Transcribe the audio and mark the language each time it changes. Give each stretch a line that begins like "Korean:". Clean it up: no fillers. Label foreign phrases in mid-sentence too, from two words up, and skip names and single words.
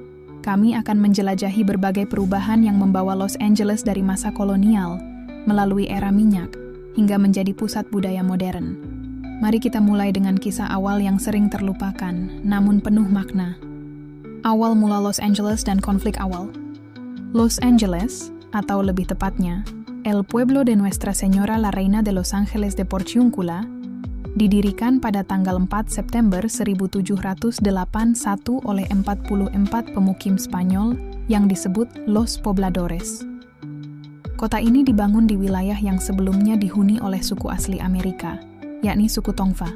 Indonesian: Kami akan menjelajahi berbagai perubahan yang membawa Los Angeles dari masa kolonial melalui era minyak hingga menjadi pusat budaya modern. Mari kita mulai dengan kisah awal yang sering terlupakan, namun penuh makna. Awal mula Los Angeles dan konflik awal. Los Angeles, atau lebih tepatnya, El Pueblo de Nuestra Señora la Reina de Los Ángeles de Porciúncula, didirikan pada tanggal 4 September 1781 oleh 44 pemukim Spanyol yang disebut
Spanish: Los Pobladores.
Indonesian: Kota ini dibangun di wilayah yang sebelumnya dihuni oleh suku asli Amerika, yakni suku Tongva.